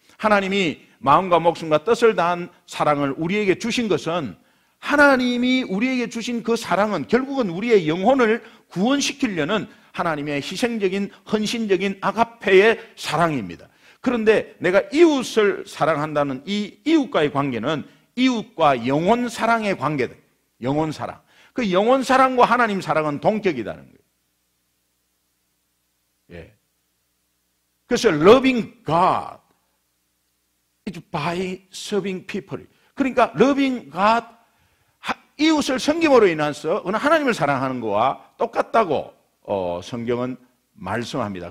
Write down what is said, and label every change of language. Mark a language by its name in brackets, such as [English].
[Korean] 하나님이 마음과 목숨과 뜻을 다한 사랑을 우리에게 주신 것은 하나님이 우리에게 주신 그 사랑은 결국은 우리의 영혼을 구원시키려는 하나님의 희생적인 헌신적인 아가페의 사랑입니다. 그런데 내가 이웃을 사랑한다는 이 이웃과의 관계는 이웃과 영혼 사랑의 관계다. 영혼 사랑. 그 영혼 사랑과 하나님 사랑은 동격이라는 거예요. 예. [English] 그래서 loving God is by serving people. [Korean] 그러니까 [English] loving God, [Korean] 이웃을 섬김으로 인해서 하나님을 사랑하는 것과 똑같다고 성경은 말씀합니다.